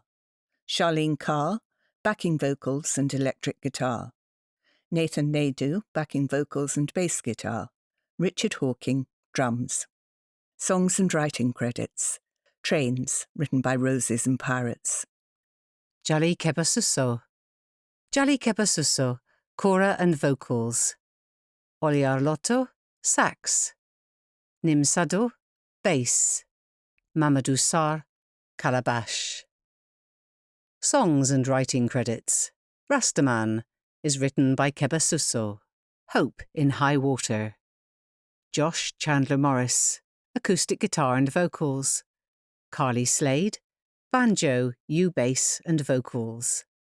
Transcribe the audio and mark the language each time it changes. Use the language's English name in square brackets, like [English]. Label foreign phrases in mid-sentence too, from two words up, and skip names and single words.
[English] Charlene Carr, backing vocals and electric guitar. Nathan Naidu, backing vocals and bass guitar. Richard Hawking, drums. Songs and writing credits. Trains, written by Roses and Pirates. Jally Kebba Susso. Jally Kebba Susso, kora and vocals. Oli Arlotto, sax. Nim Sado, bass. Mamadou Sarr, calabash. Songs and writing credits. Rastaman is written by Kebba Susso. Hope in High Water. Josh Chandler Morris, acoustic guitar and vocals. Carly Slade, banjo, U-bass and vocals.